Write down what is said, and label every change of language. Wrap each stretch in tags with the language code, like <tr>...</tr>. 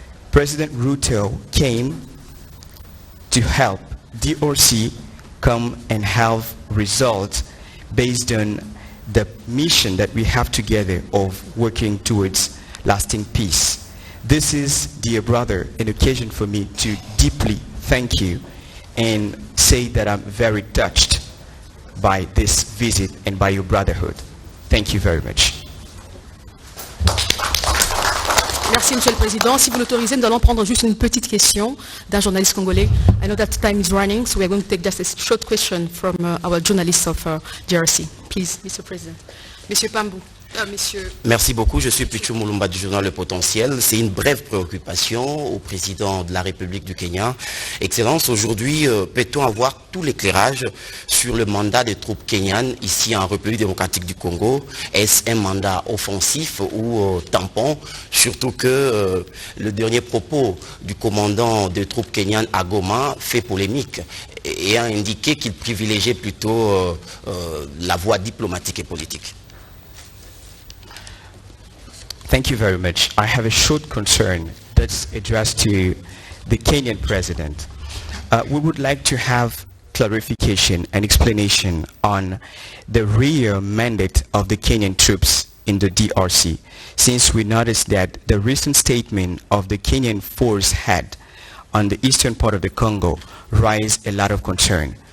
<en>President Ruto came to help DRC come and have results based on the mission that we have together of working towards lasting peace. This is, dear brother, an occasion for me to deeply thank you and say that I'm very touched by this visit and by your brotherhood. Thank you very much.</en> <fr>Merci, Monsieur le Président. Si vous l'autorisez, nous allons prendre juste une petite question d'un journaliste congolais.</fr> <en>I know that time is running, so we are going to take just a short question from our journalists of DRC. Please, Mr. President. Monsieur Pambou.</en> <fr>Monsieur. Merci beaucoup. Je suis Pichou Moulumba du journal Le Potentiel. C'est une brève préoccupation au président de la République du Kenya. Excellence, aujourd'hui, peut-on avoir tout l'éclairage sur le mandat des troupes kenyanes ici en République démocratique du Congo? Est-ce un mandat offensif ou tampon? Surtout que le dernier propos du commandant des troupes kenyanes à Goma fait polémique et a indiqué qu'il privilégiait plutôt la voie diplomatique et politique.</fr> <en>Thank you very much. I have a short concern that's addressed to the Kenyan president. We would like to have clarification and explanation on the real mandate of the Kenyan troops in the DRC, since we noticed that the recent statement of the Kenyan force head on the eastern part of the Congo raised a lot of concern.</en>